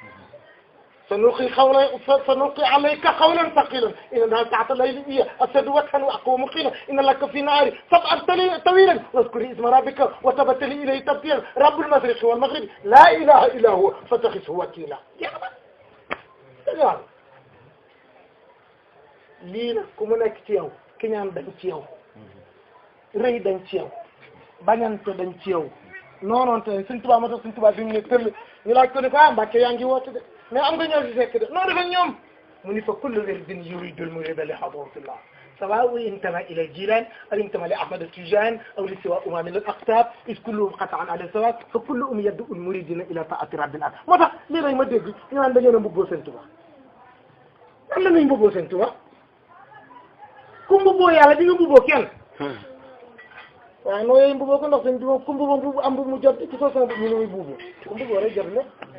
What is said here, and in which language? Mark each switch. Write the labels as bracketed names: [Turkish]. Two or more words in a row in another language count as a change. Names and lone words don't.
[Arabic] سنلقي عليك قولا ثقيلا إن ناشئة الليل هي أشد وطئا وأقوم قيلا إن لك في النهار سبحا طويلا واذكر اسم ربك وتبتل إليه تبتيلا رب المشرق والمغرب لا إله إلا هو فاتخذه وكيلا [Wolof] lii nag ku mu nekk ci yow ki ñaan dañ ci yow rëy dañ ci yow bañante dañ ci yow noonoon te Sëñ Tuubaa moo tax Sëñ Tuubaa bi mu ne tëll ñu laaj ko ne ko Mbàkke yaa ngi woote de mais am nga ñëw si fekk de noonu dafa ñoom mu ni fa [Arabic] كل ورد يريد المريد لحضرة الله سواء انتمى إلى الجيلان أو انتمى لأحمد التيجان أو لسواء من الأقطاب إذ كلهم قطعا على سواء فكلهم يدعو المريدين إلى طاعة رب العالمين [Wolof] moo tax lii rek ma dégg ñu naan dañoo mbubboo Sëñ Tuubaa lan la ñuy mbubboo Sëñ Tuubaa ku mbubboo yàlla di nga mbubboo kenn waaye noo yooyu mbubboo ko ndax sëñ bi moom ku mbubboo mbubb am mu jot ci façon bi ñu ne muy mbubboo ku mbubboo rek jot la